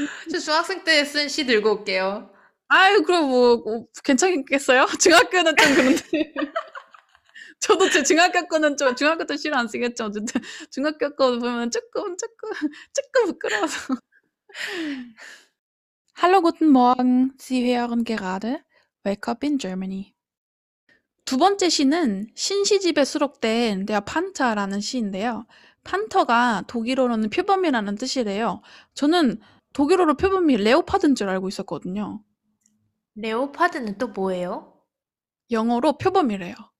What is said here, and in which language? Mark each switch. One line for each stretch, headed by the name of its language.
Korean: 저 중학생 때 쓴 시 들고 올게요. 아유 그럼 뭐 괜찮겠어요? 중학교는 좀 그런데. 저도 제 중학교 때 시를 안 쓰겠죠. 어쨌든 중학교 거 보면 쪼끔 부끄러워서.
German: Hallo, guten Morgen. Sie hören gerade Wake Up in Germany.
Korean: 두 번째 시는 신시집에 수록된 Der Panther라는 시인데요. 판터가 독일어로는 표범이라는 뜻이래요. 저는 독일어로 표범이 레오파드인 줄 알고 있었거든요. 레오파드는 또 뭐예요? 영어로 표범이래요.